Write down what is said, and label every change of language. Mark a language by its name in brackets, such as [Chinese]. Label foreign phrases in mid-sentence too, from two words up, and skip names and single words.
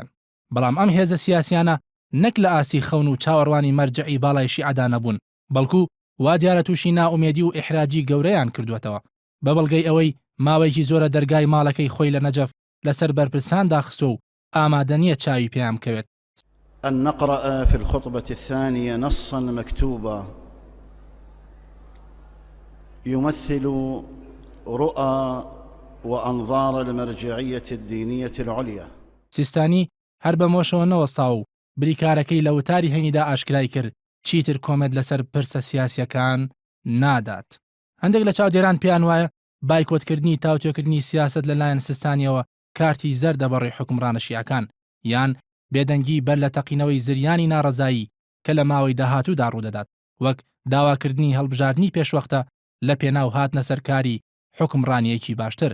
[Central Kurdish] بەڵام ئەم هێزە سیاسیانە نەک لە ئاسی خەون و چاوەڕوانی مەرجعی باڵای شیعەدا نەبوون، بەڵکو وا دیارە تووشی نائومێدی و ئیحراجی گەورەیان کردوێتەوە بە بەڵگەی ئەوەی ماوەیەکی زۆرە دەرگای ماڵەکەی خۆی لە نەجەف لەسەر بەرپرسان داخستۆ و ئامادە نییە چاوی پێیان بکەوێت. [Arabic] أن نقرأ في الخطبة الثانية نصا مكتوبا يمثل رؤى وأنظار المرجعية الدينية العليا. [Central Kurdish] سیستانی هەر بەمۆشەوە نەوەستا و بریکارەکەی لە وتاری هەینیدا ئاشکرای کرد چیتر کۆمێت لەسەر پرسە سیاسیەکان نادات. هەندێک لە چاودێران پێیان وایە بایکۆتکردنی تاوتێکردنی سیاست لەلایەن سیستانیەوە کارتی زەردە بەڕێی حکومڕانە شیعەکان یان بێدەنگی بەر لە تەقینەوەی زریانی ناڕەزایی کە لە ماوەی داهاتوودا ڕوودەدات، وەک داواکردنی هەڵبژاردننی پێشوەختە لە پێناو هاتنە سەرکاری حکومڕانیەکی باشتر.